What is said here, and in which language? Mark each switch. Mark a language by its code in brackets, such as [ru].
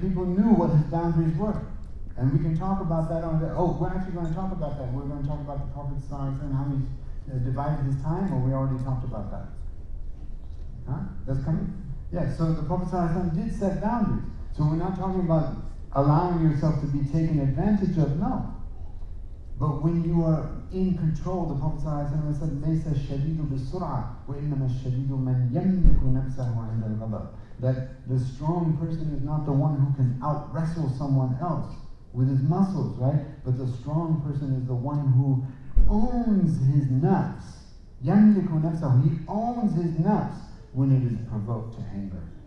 [en] People knew what his boundaries were. And we can talk about that on the, we're actually going to talk about that. We're going to talk about the Prophet ﷺ and how he divided his time, or we already talked about that? Huh? That's coming? Yeah, so the Prophet ﷺ did set boundaries. So we're not talking about allowing yourself to be taken advantage of, no. But when you are in control, the Prophet ﷺ said, [ar] لَيْسَ الشَّدِيدُ بِالسُّرْعَةِ وَإِنَّمَا الشَّدِيدُ مَنْ يَمْلِكُ نَفْسَهُ عِنْدَ الْغَضَبِ. [en] That the strong person is not the one who can out-wrestle someone else with his muscles, right? But the strong person is the one who owns his nafs. [ar] يَمْلِكُ نَفْسَهُ. [en] He owns his nafs when it is provoked to anger.